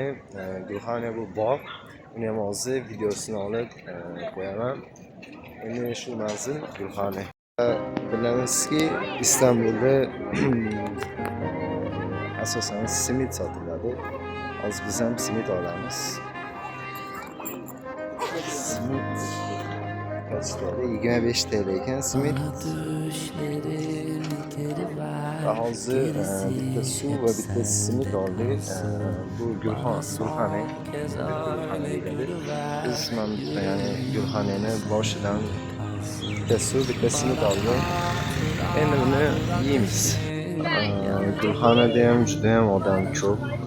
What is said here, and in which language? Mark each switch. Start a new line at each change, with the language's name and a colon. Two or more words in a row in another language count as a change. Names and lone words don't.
Uzbek: Gulxane bu bog'. Uni ham hozir videosini olib qo'yaman. Endi shu manzil Gulxane. Bilamizki, Istanbulda asosan simit sotiladi. Hozir biz ham simit olamiz.
Turkish: Simit kaç TL?
Uzbek: 25 TL ekan simit. Ve hozir bitta suv va bitta simit oldik. Bu Gulxane degani. Biz mana bitta ya'ni Gulxaneni boshidan bitta suv, bitta simit oldik. Endi buni yeymiz. Gulxanada ham juda ham odam ko'p.